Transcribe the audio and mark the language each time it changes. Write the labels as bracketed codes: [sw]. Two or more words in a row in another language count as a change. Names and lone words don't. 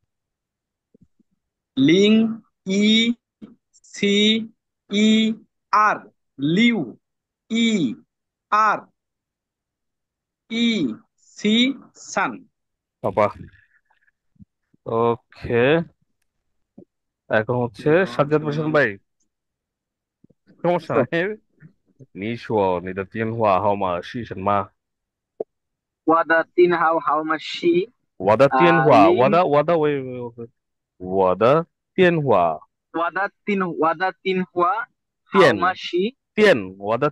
[bn] লিং, ই, সি, ই, আর, লিউ, ই, আর, ই, সি, সান। বাবা। ওকে, এখন হচ্ছে সাজ্জাদ হোসেন ভাই, সমস্যা নাই। [zh] 你说你的电话号码是什么？我的电话号码是我的电话，零，喂，我的电话我的电话号码电是我的